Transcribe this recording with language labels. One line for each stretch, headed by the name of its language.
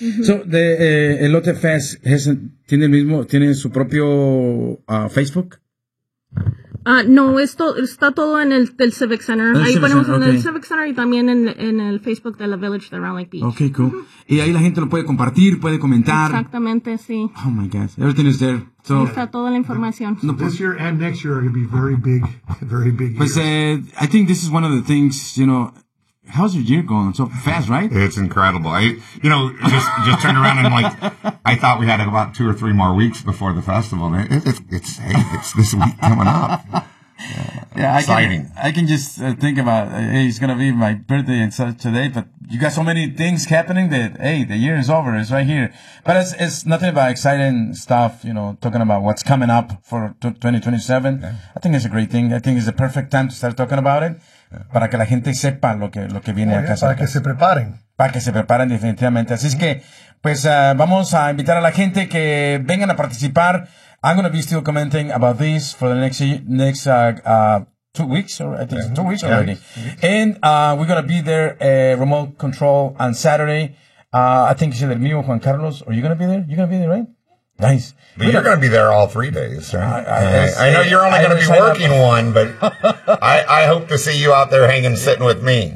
Spanish: Uh-huh. So, el Lotte Fest tiene su propio Facebook. No, esto está todo en el Civic Center. Ahí ponemos en el Civic Center y también en el Facebook de la Village de Round Lake Beach.
English: Okay, cool. Uh-huh.
Spanish: Y ahí la gente lo puede compartir, puede comentar. Exactamente, sí.
English: Oh my God, everything is there. So,
Spanish: está toda la información.
English: This year and next year are going to be very big, very big. But I think this is one of the things, you know. How's your year going so fast, right? It's incredible. I just turned around and like, I thought we had about 2 or 3 more weeks before the festival. It's this week coming up. Yeah, exciting. I can just think about, hey, it's going to be my birthday and such today, but you got so many things happening that, hey, the year is over. It's right here. But it's nothing about exciting stuff, you know, talking about what's coming up for 2027. Yeah. I think it's a great thing. I think it's the perfect time to start talking about it.
Spanish: Para que la gente sepa lo que viene a casa. Para que se preparen. Para que se preparen definitivamente. Así es que, pues vamos a invitar a la gente que vengan a participar.
English: I'm going to be still commenting about this for the next 2 weeks. Or I think it's 2 weeks already. And we're going to be there remote control on Saturday. I think it's either me or Juan Carlos. Are you going to be there? You're going to be there, right? Nice. But you're going to be there all 3 days, right? I know you're only going to be working one, but I hope to see you out there hanging, sitting with me.